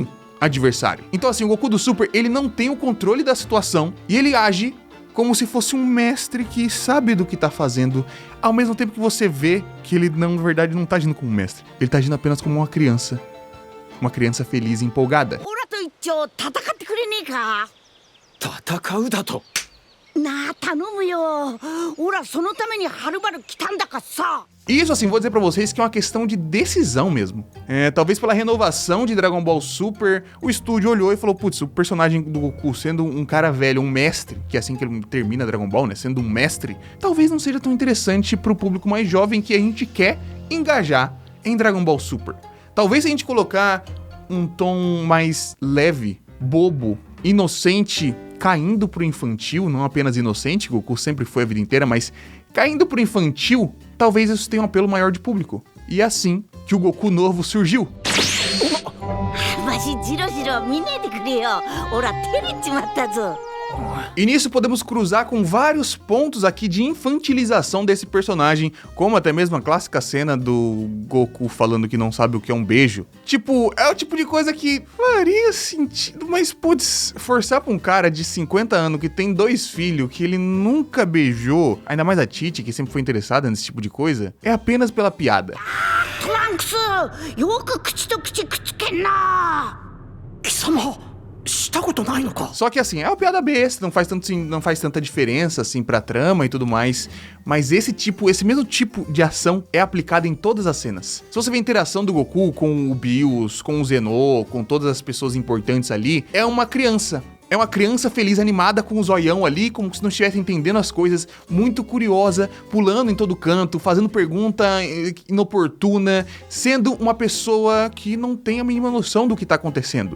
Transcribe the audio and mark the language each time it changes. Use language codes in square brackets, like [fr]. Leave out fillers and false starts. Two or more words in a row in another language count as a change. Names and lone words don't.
[pt] Pra adversário. Então assim, o Goku do Super, ele não tem o controle da situação e ele age como se fosse um mestre que sabe do que tá fazendo, ao mesmo tempo que você vê que ele, na verdade, não tá agindo como um mestre. Ele tá agindo apenas como uma criança feliz e empolgada. [ja] 戦うだと。なあ頼むよ。オラそのためにはるばる来たんだからさ。 [pt] E isso, assim, vou dizer pra vocês que é uma questão de decisão mesmo. Talvez pela renovação de Dragon Ball Super, o estúdio olhou e falou, putz, o personagem do Goku sendo um cara velho, um mestre, que é assim que ele termina Dragon Ball, né, sendo um mestre, talvez não seja tão interessante pro público mais jovem que a gente quer engajar em Dragon Ball Super. Talvez se a gente colocar um tom mais leve, bobo, inocente, caindo pro infantil, não apenas inocente, Goku sempre foi a vida inteira, mas caindo pro infantil, talvez isso tenha um apelo maior de público. E é assim que o Goku novo surgiu. [ja] わしジロジロ見ねえでくれよ。オラ照れちまったぞ。 [pt] E nisso podemos cruzar com vários pontos aqui de infantilização desse personagem, como até mesmo a clássica cena do Goku falando que não sabe o que é um beijo. Tipo, é o tipo de coisa que faria sentido, mas putz, forçar pra um cara de 50 anos que tem 2 filhos, que ele nunca beijou, ainda mais a Titi, que sempre foi interessada nesse tipo de coisa, é apenas pela piada. [ja] トランクス、よく口と口くっつけんな。貴様、したことないのか。 [pt] Só que assim, é uma piada besta, não faz tanta diferença assim pra trama e tudo mais, mas esse mesmo tipo de ação é aplicado em todas as cenas. Se você vê a interação do Goku com o Bills, com o Zenô, com todas as pessoas importantes ali, é uma criança. É uma criança feliz, animada, com o zoião ali, como se não estivesse entendendo as coisas, muito curiosa, pulando em todo canto, fazendo pergunta inoportuna, sendo uma pessoa que não tem a mínima noção do que tá acontecendo.